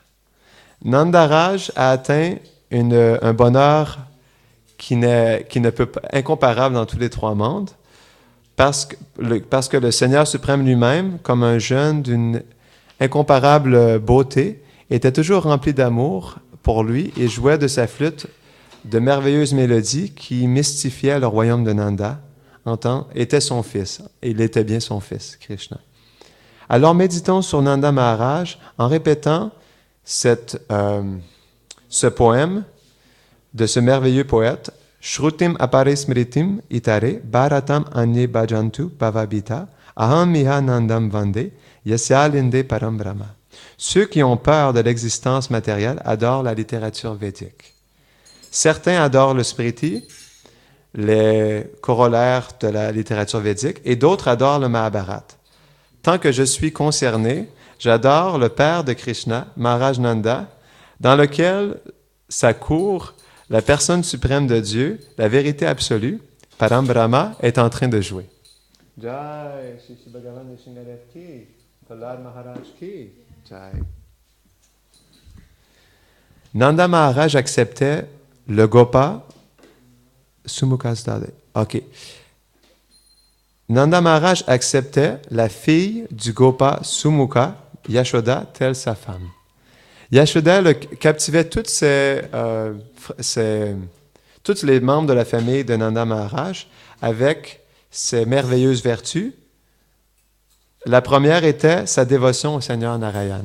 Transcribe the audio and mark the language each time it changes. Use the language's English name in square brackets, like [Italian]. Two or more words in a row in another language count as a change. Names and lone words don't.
[French] Nandaraj a atteint un bonheur qui ne peut pas, incomparable dans tous les trois mondes, parce que le Seigneur suprême lui-même, comme un jeune d'une incomparable beauté, était toujours rempli d'amour pour lui et jouait de sa flûte de merveilleuses mélodies qui mystifiaient le royaume de Nanda. Était son fils. Il était bien son fils, Krishna. Alors méditons sur Nanda Maharaj en répétant ce poème de ce merveilleux poète. [Sanskrit] Shrutim aparismritim itare bharatam anye bhajantu bhavabhita aham miha nandam vande yasyalinde param brahma. [French] Ceux qui ont peur de l'existence matérielle adorent la littérature védique. Certains adorent le Smriti, les corollaires de la littérature védique, et d'autres adorent le Mahabharata. Tant que je suis concerné, j'adore le père de Krishna, Maharaj Nanda, dans lequel sa cour, la personne suprême de Dieu, la vérité absolue, [Sanskrit] Param Brahma, [French] est en train de jouer. [Hindi] Jai, Shri Bhagavan Vishnudev ki, Prahlad Maharaj ki, Jai. [French] Nanda Maharaj acceptait le Gopa Sumukasdade. OK. Nanda Maharaj acceptait la fille du Gopa Sumukha, Yashoda, telle sa femme. Yashoda captivait tous les membres de la famille de Nanda Maharaj avec ses merveilleuses vertus. La première était sa dévotion au Seigneur Narayan.